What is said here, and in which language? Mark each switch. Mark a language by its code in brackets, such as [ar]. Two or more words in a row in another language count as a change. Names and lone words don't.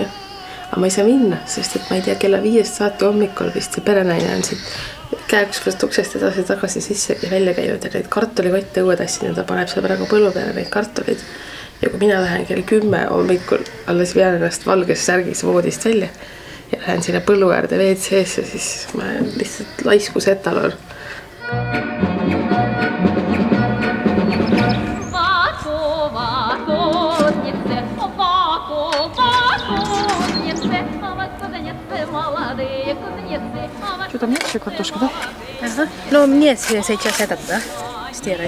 [et] Aga ma ei saa minna, sest et ma ei tea, kella 5 saati hommikul vist see perenaine on siit käekusvast uksest edasi tagasi sisse ja välja käinud ja neid kartulikotte õue tassin ja ta paneb seal praegu põllu peale neid kartulid. Ja kui mina lähen kell 10 hommikul alles vean ennast valges särgis voodist välja ja lähen sinna põllu äärde WC-sse, siis ma lihtsalt laiskus etalon. [ru] Что там нет еще картошка, да? Ага. Ну, нет, сейчас этот, да? Стирать.